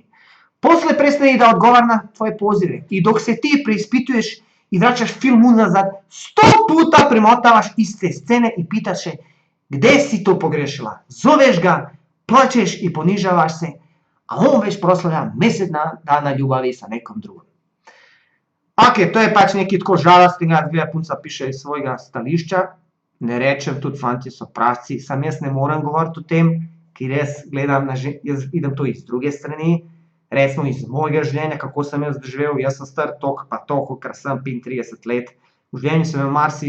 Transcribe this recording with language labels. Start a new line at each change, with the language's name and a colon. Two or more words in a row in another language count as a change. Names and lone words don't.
Serbian: Posle prestane i da odgovara na tvoje pozive i dok se ti preispituješ i vraćaš film unazad, 100 puta premotavaš iste scene i pitaš se gde si to pogrešila. Zoveš ga, plačeš i ponižavaš se, a on već proslavlja mesec dana ljubavi sa nekom drugom.
Slovenian: Ok, to je pač neki tako žalostnega, dvija punca piše iz svojega stališča, ne rečem, tudi fantje so prasci, sam jaz ne morem govoriti o tem, ker jaz gledam, jaz vidim to iz druge strani, recimo iz mojega življenja, kako sem jaz doživel, jaz sem star toliko pa toliko, ker sem 35 let, v življenju sem imel